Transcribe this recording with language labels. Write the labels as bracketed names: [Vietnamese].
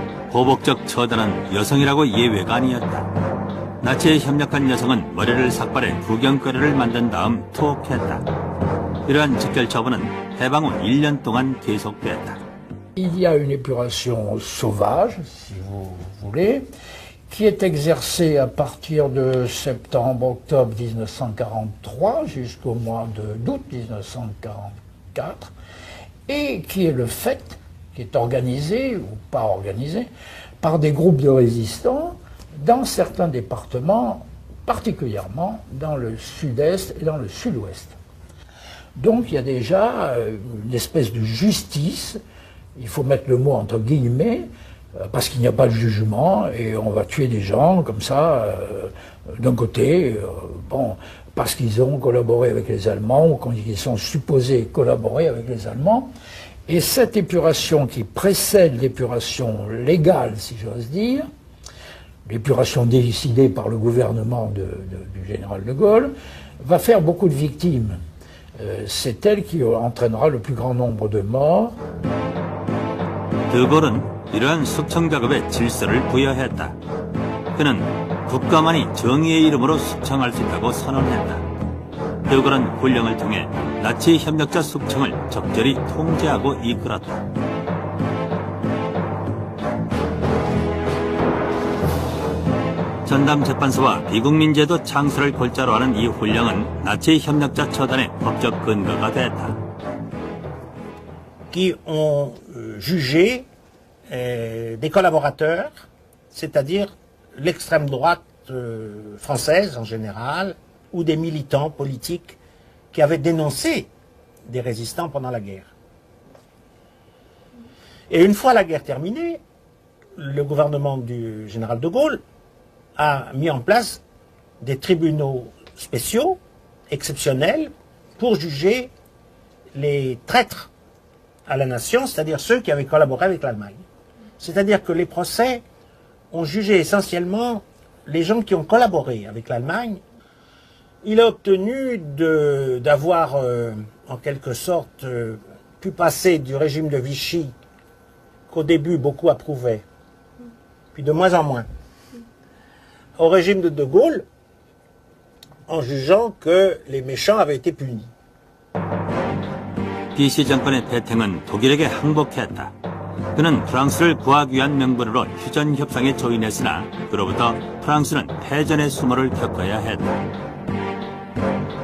[Korean] 보복적 처단은 여성이라고 예외가 아니었다. 나치에 협력한 여성은 머리를 삭발해 구경거리를 만든 다음 투옥했다. 이러한 즉결 처분은 해방 후 1년 동안 계속됐다. [French] Il y a une épuration sauvage, si vous voulez, qui est exercée à partir de septembre-octobre 1943 jusqu'au mois d'août 1944, et qui est le fait, qui est organisé ou pas organisé, par des groupes de résistants dans certains départements, particulièrement dans le sud-est et dans le sud-ouest. Donc il y a déjà une espèce de justice, il faut mettre le mot entre guillemets, parce qu'il n'y a pas de jugement et on va tuer des gens comme ça, d'un côté, bon, parce qu'ils ont collaboré avec les Allemands ou qu'ils sont supposés collaborer avec les Allemands. Et cette épuration qui précède l'épuration légale, si j'ose dire, l'épuration décidée par le gouvernement du général de Gaulle, va faire beaucoup de victimes. C'est elle qui entraînera le plus grand nombre de morts. [Korean] De Gaulle은 이러한 숙청 작업에 질서를 부여했다. 그는 국가만이 정의의 이름으로 숙청할 수 있다고 선언했다. De Gaulle은 훈령을 통해 나치 협력자 숙청을 적절히 통제하고 이끌었다. 전담 재판소와 비국민제도 창설을 골자로 하는 이 훈령은 나치 협력자 처단의 법적 근거가 됐다. [French] Qui ont jugé des collaborateurs, c'est-à-dire l'extrême droite française en général, ou des militants politiques qui avaient dénoncé des résistants pendant la guerre. Et une fois la guerre terminée, le gouvernement du général de Gaulle a mis en place des tribunaux spéciaux, exceptionnels, pour juger les traîtres à la nation, c'est-à-dire ceux qui avaient collaboré avec l'Allemagne. C'est-à-dire que les procès ont jugé essentiellement les gens qui ont collaboré avec l'Allemagne. Il a obtenu d'avoir, en quelque sorte, pu passer du régime de Vichy, qu'au début beaucoup approuvaient, puis de moins en moins, au régime de Gaulle, en jugeant que les méchants avaient été punis. [Korean] 비시 정권의 패탱은 독일에게 항복했다. 그는 프랑스를 구하기 위한 명분으로 휴전 협상에 조인했으나 그로부터 프랑스는 패전의 수모를 겪어야 했다.